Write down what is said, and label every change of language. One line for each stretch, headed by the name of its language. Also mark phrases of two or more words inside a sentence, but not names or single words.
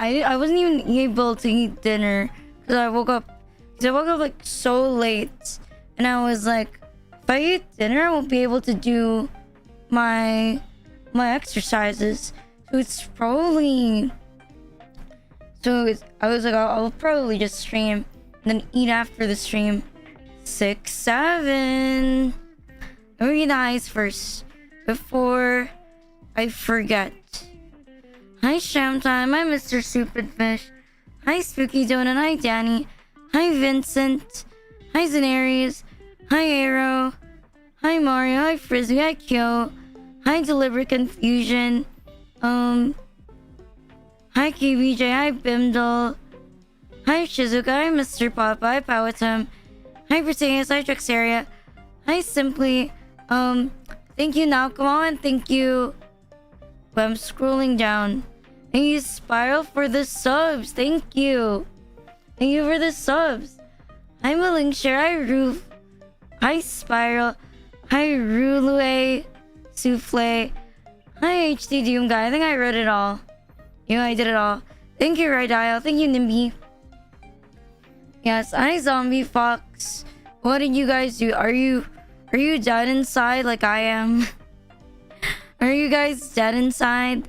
English: I wasn't even able to eat dinner because I woke up like so late, and I was like, if I eat dinner, I won't be able to do my exercises. I was like, I'll probably just stream and then eat after the stream. 6, 7. Let me read the eyes first before I forget. Hi, Shamtime. Hi, Mr. Stupid Fish. Hi, Spooky Donut. Hi, Danny. Hi, Vincent. Hi, Zenaries. Hi, Arrow. Hi, Mario. Hi, Frizzy. Hi, Kyo. Hi, Deliberate Confusion. Hi, KBJ. Hi, Bimdal. Hi, Shizuka. Hi, Mr. Papa. Hi, Powatum. Hi, Britannius. Hi, Drexaria. Hi, Simply. Thank you, Naokamo, and thank you. But I'm scrolling down. Thank you, Spiral, for the subs. Thank you. Thank you for the subs. Hi, Malingshare. Hi, Roof. Hi, Spiral. Hi, Rulue. Souffle. Hi, HD Doom Guy. I think I read it all. Yeah, I did it all. Thank you, Rydile. Thank you, Nimby. Yes, hi, Zombie Fox. What did you guys do? Are you dead inside like I am? Are you guys dead inside?